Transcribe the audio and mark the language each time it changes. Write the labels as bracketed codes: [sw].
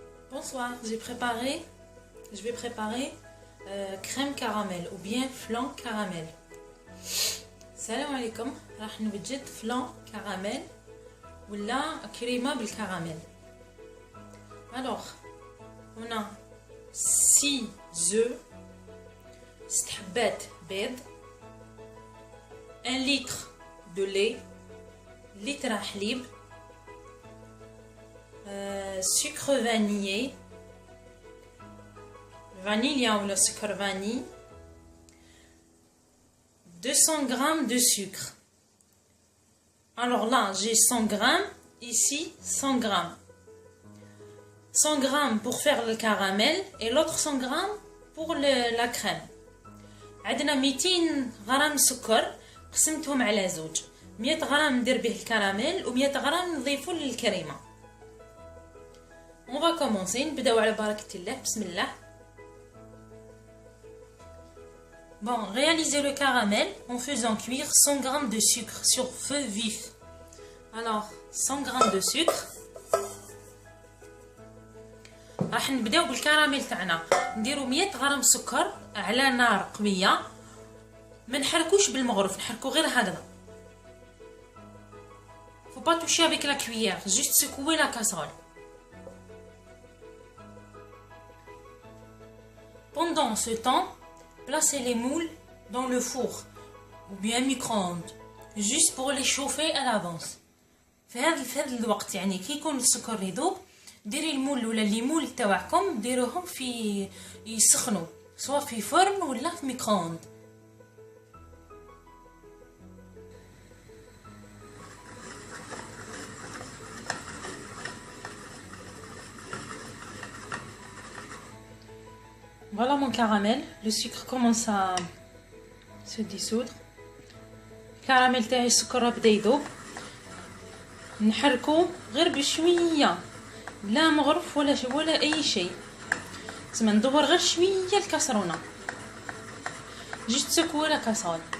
[fr] Bonsoir, je vais préparer crème caramel ou bien flan caramel. [ar] Salam alaikum, راح نوجد [fr] flan caramel [ar] ولا كريمة بالكراميل. [fr] Alors, on a 6 œufs, [ar] 6 حبات بيض, [fr] 1 litre de lait, litre [ar] حليب, [fr] sucre vanillé, vanille ou le sucre vanille, 200 g de sucre. Alors là, j'ai 100 g, ici 100 g. 100 g pour faire le caramel et l'autre 100 g pour la crème. [ar] عندنا 200 غرام سكر قسمتهم على زوج. 100 غرام ندير به الكراميل و100 غرام نضيفو للكريمه. [fr] On va commencer, [ar] نبداو على بركة الله. بسم الله. [fr] Bon, réalisez le caramel en faisant cuire 100 g de sucre sur feu vif. Alors, 100 g de sucre. [ar] راح نبداو بالكراميل تاعنا. نديرو 100 غرام سكر على نار قويه. ما نحركوش بالمغرف, نحركو غير هكذا. [fr] Faut pas toucher avec la cuillère, juste secouer la casserole. Pendant ce temps, placez les moules dans le four ou bien micro-ondes, juste pour les chauffer à l'avance. [ar] في هذا الوقت يعني كي يكون السكر يذوب, ديري المول ولا لي مول تاعكم ديروهم في يسخنوا, سواء في فرن ولا في ميكرووند. [fr] Voilà mon caramel, le sucre commence à se dissoudre. [ar] الكراميل تاعي السكر بدا يذوب. نحركو غير بشويه, لا مغرف ولا اي شيء. تسمى ندور غير شويه الكاسرونه, جست سكوه لا كاسرول.